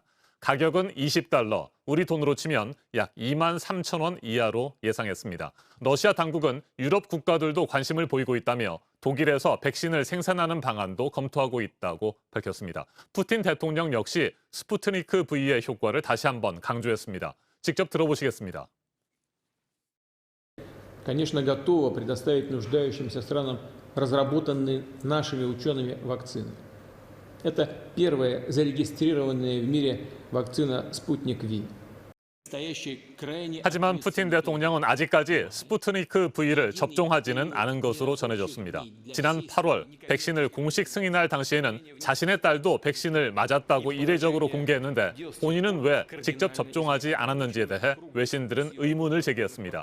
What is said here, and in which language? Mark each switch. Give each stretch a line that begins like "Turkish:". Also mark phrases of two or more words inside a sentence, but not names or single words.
Korean: 가격은 $20, 우리 돈으로 치면 약 23,000원 이하로 예상했습니다. 러시아 당국은 유럽 국가들도 관심을 보이고 있다며 독일에서 백신을 생산하는 방안도 검토하고 있다고 밝혔습니다. 푸틴 대통령 역시 스푸트니크 V의 효과를 다시 한번 강조했습니다. 직접 들어보시겠습니다.
Russian: Конечно, готова предоставить нуждающимся странам разработанные нашими учеными вакцины. Это первая зарегистрированная в мире вакцина «Спутник V».
Korean: 하지만 푸틴 대통령은 아직까지 스푸트니크 V를 접종하지는 않은 것으로 전해졌습니다. 지난 8월 백신을 공식 승인할 당시에는 자신의 딸도 백신을 맞았다고 이례적으로 공개했는데 본인은 왜 직접 접종하지 않았는지에 대해 외신들은 의문을 제기했습니다.